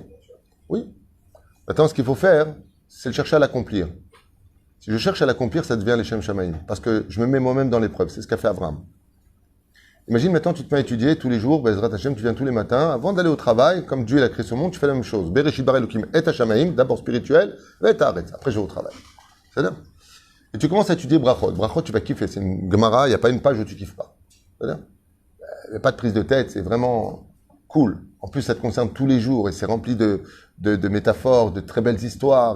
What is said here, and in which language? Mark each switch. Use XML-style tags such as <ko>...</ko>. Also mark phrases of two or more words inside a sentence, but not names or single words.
<fr>Oui. Maintenant, ce qu'il faut faire, c'est le chercher à l'accomplir. Si je cherche à l'accomplir, ça devient les</fr> <he>שם שמים.</he> <fr>Parce que je me mets moi-même dans l'épreuve. C'est ce qu'a fait Abraham. Imagine maintenant, tu te mets à étudier tous les jours,</fr> <he>בעזרת השם,</he> <fr>tu viens tous les matins, avant d'aller au travail, comme Dieu l'a créé ce monde, tu fais la même chose.</fr> <he>בראשית ברא אלוקים את השמים,</he> <fr>d'abord spirituel, et t'arrêtes. Après, je vais au travail. C'est-à-dire. Et tu commences à étudier Brachot. Brachot, tu vas kiffer. C'est une Gemara, il n'y a pas une page où tu kiffes pas. C'est-à-dire. Il n'y a pas de prise de tête, c'est vraiment cool. En plus, ça te concerne tous les jours et c'est rempli de métaphores, de très belles histoires.</fr>